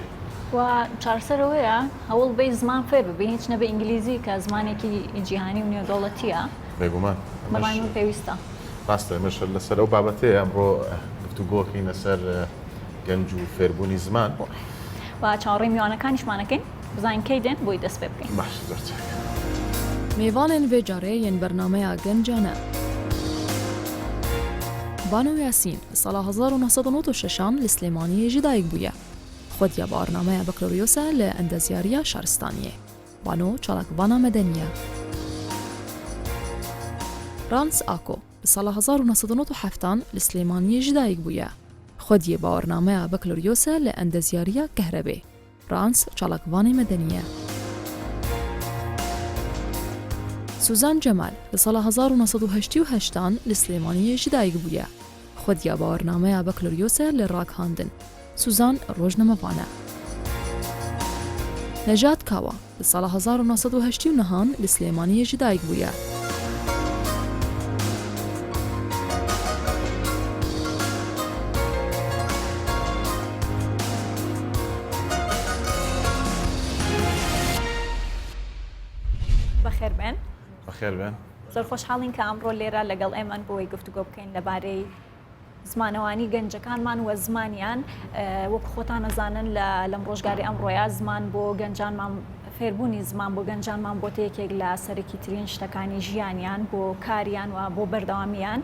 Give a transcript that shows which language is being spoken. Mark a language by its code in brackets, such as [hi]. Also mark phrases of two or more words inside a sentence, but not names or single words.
[ckb] و چارەسەرەوەیە هەوڵ بەی زمان فێر ببێ هیچ نەبێ ئینگلیزی کە زمانێکی جیهانی و نێودەوڵەتیە بێگومان بەڕای پێویستە. ڕاستە مەش لەسەر ئەو بابەتەیە ئەمڕۆ گفتوگۆکەین لەسەر گەنج و فێربوونی زمان و چاوەڕێی میوانەکانیشمانەکەین بزانین کەی دێن بۆی دەست پێ بکەین. باش زۆر چاک. [ku] میوانên vê carê yên bernameya gencan e. Bano Yasîn li sala 1996 li Slêmaniyê jî dayîk bûye. Xwediya barnameya Bakaloryosa li Endezyariya Şaristaniyê. Bano çalakvana medeniye. Rans Ako li sala 1970 li Slêmaniyê jî dayîk bûye. Xwediyê barnameya Bakaloryosa li Endezyariya Kehrebê. Rans çalakvanê medeniye. سوزان جمال li sala 1988 li Slêmaniyê jî dayîk bûye. Xwediya barnameya Bakaloryosa li rakhandin. Suzan rojnamevan e. Nejat Kawa li sala 1989 li Slêmaniyê jî dayîk bûye. [ckb] بەخێر بێن. بەخێر بێن. زۆر خۆشحاڵین کە ئەمڕۆ لێرە لەگەڵ ئێمان بۆی گفتوگۆ بکەین لەبارەی زمانەوانی گەنجەکانمان و زمانیان وەکو خۆتان نەزانن لەم ڕۆژگاری ئەمڕۆیە زمان بۆ گەنجانمان فێربوونی زمان بۆ گەنجانمان بۆ یەکێک لە سەرەکی ترین شتەکانی ژیانیان بۆ کاریان و بۆ بەردەوامیان.